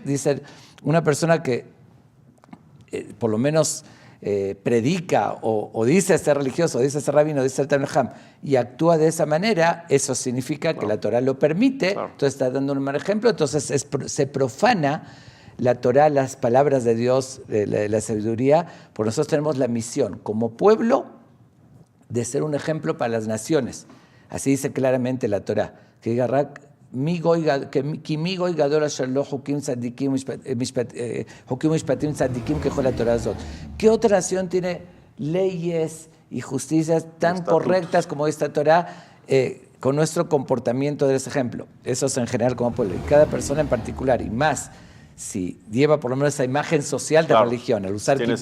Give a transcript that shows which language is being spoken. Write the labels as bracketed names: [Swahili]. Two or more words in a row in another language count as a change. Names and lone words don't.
[Spanish] Dice, una persona que por lo menos predica o dice ser religioso, dice ser rabino, dice ser [Hebrew] תלמיד חכם, [Spanish] y actúa de esa manera, eso significa que la Torah lo permite, entonces está dando un mal ejemplo, entonces se profana la Torah, las palabras de Dios, la sabiduría, porque nosotros tenemos la misión como pueblo de ser un ejemplo para las naciones. Así dice claramente la Torah, que diga [Hebrew] כי מי גוי גדול אשר לא חוקים צדיקים חוקים משפטים צדיקים ככל התורה הזאת. [Spanish] ¿Qué otra nación tiene leyes y justicias tan correctas como esta Torah con nuestro comportamiento de ese ejemplo? Eso es en general como pueblo. Y cada persona en particular, y más si lleva por lo menos esa imagen social de religión, al usar tienes